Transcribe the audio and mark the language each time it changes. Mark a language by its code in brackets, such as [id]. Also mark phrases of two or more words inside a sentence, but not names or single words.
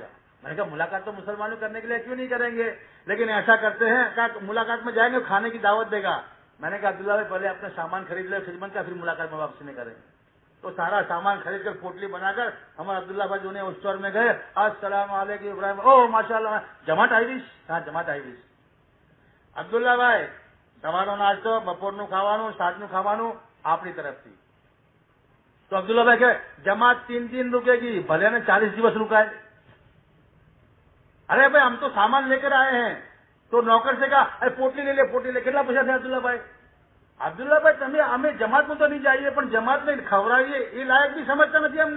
[ur] میں نے کہا ملاقات تو مسلمانوں کرنے کے لیے کیوں نہیں کریں گے، لیکن ایسا کرتے ہیں کہ ملاقات میں جائیں گے کھانے کی دعوت دے گا. میں نے کہا عبداللہ بھائی پہلے اپنا سامان خرید لے خدمت کا، پھر ملاقات میں واپسی نہیں کریں گے. تو سارا سامان خرید کر پوٹلی بنا کر ہمارے عبداللہ بھائی جو اس اسٹور میں گئے، السلام علیکم ابراہیم، او ماشاء اللہ جماعت آئی. ہاں جماعت آئی. عبداللہ بھائی [gu] સવારનો નાસ્તો બપોરનું ખાવાનું સાંજનું ખાવાનું આપણી તરફથી. [ur] تو عبداللہ بھائی کہ جماعت 3 دن رکے گی، بھلے نے 40 دن رکا ہے. ارے بھائی ہم تو سامان لے کر آئے ہیں. تو نوکر سے کہا ارے پوٹلی لے لے، پوٹلی لے. کتنا پیسہ تھا عبداللہ بھائی؟ عبداللہ بھائی تمہیں ہمیں جماعت میں تو نہیں چاہیے، پر جماعت میں کھوڑائیے یہ لائق بھی سمجھتا نہیں ہم نے.